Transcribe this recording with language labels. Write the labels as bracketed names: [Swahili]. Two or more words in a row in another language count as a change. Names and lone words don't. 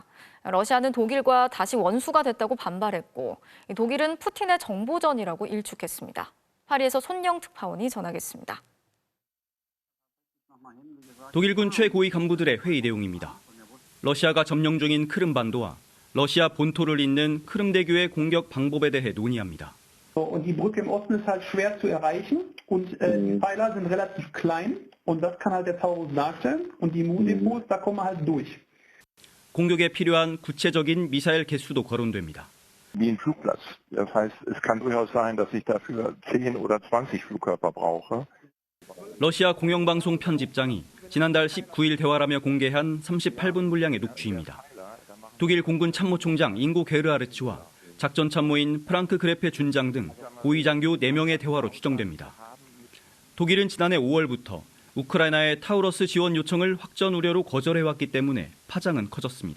[Korean] 러시아는 독일과 다시 원수가 됐다고 반발했고 독일은 푸틴의 정보전이라고 일축했습니다. 파리에서 손영 특파원이 전하겠습니다. 독일군 최고위 간부들의 회의 내용입니다. 러시아가 점령 중인 크림반도와 러시아 본토를 잇는 크림 대교의 공격 방법에 대해 논의합니다. [German] Und die Brücke im Osten ist halt schwer zu erreichen und die Pfeiler sind relativ klein und das kann halt der Taurus darstellen und die Moon-Depots, da kommen wir halt durch. [Korean] 공격에 필요한 구체적인 미사일 개수도 거론됩니다. [German] Wie ein Flugplatz. Das heißt, es kann durchaus sein, dass ich dafür 10 oder 20 Flugkörper brauche. [Korean] 러시아 공영방송 편집장이 지난달 19일 대화라며 공개한 38분 분량의 녹취입니다. 독일 공군 참모총장 잉고 게르하르츠와 작전 참모인 프랑크 그레페 준장 등 고위 장교 4명의 대화로 추정됩니다. 독일은 지난해 5월부터 우크라이나의 타우러스 지원 요청을 확전 우려로 거절해왔기 때문에 파장은 커졌습니다.